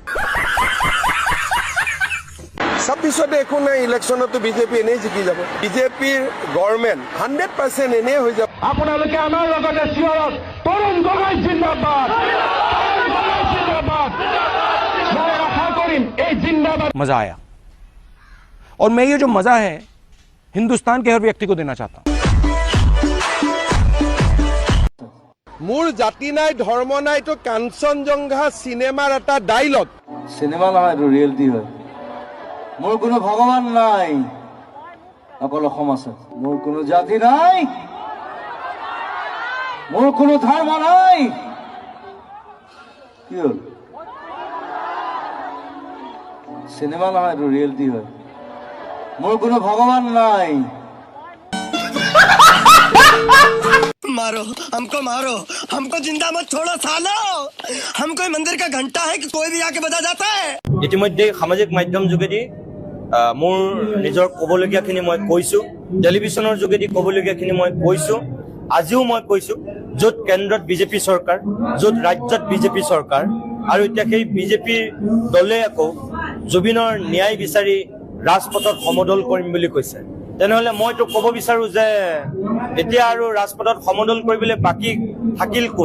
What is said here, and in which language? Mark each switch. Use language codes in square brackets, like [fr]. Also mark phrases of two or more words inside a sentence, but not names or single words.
[as] 26 একো নাই। ইলেকশ্যনতো বিজেপি এনেই জিকি যাব। বিজেপিৰ গভৰ্ণমেণ্ট 100% এনেই হৈ যাব। আপোনালোকে আমাৰ লগতে চিঞৰক তৰুণ গগৈ জিন্দাবাদ। মই আশা কৰিম এই জিন্দাবাদ। [hi] मजा आया और मैं ये जो मजा है हिंदुस्तान के हर व्यक्ति को देना चाहता हूं। [as] মোৰ জাতি নাই ধৰ্ম নাই তো কাঞ্চনজংঘা চিনেমাৰ এটা ডাইলগ। চিনেমা নহয়, এইটো ৰিয়েলিটি হয়। মোৰ কোনো ভগৱান নাই, অকল অসম আছে। মোৰ কোনো জাতি নাই, মোৰ কোনো ধৰ্ম নাই। কি হ'ল? চিনেমা নহয়, এইটো ৰিয়েলিটি হয়। মোৰ কোনো ভগৱান নাই। [hi] मारो हमको जिंदा मत छोड़ो सालो। हम कोई मंदिर का घंटा है कि कोई भी आके बजा जाता है। [as] ইতিমধ্যে সামাজিক মাধ্যম যোগেদি মোৰ নিজৰ ক'বলগীয়াখিনি মই কৈছো, টেলিভিছনৰ যোগেদি ক'বলগীয়াখিনি মই কৈছো। আজিও মই কৈছো য'ত কেন্দ্ৰত বিজেপি চৰকাৰ, য'ত ৰাজ্যত বিজেপি চৰকাৰ, আৰু এতিয়া সেই বিজেপিৰ দলে আকৌ জুবিনৰ ন্যায় বিচাৰি ৰাজপথত সমদল কৰিম বুলি কৈছে, তেনেহলে মইতো ক'ব বিচাৰো যে এতিয়া আৰু ৰাজপথত সমদল কৰিবলৈ বাকী থাকিল কোন?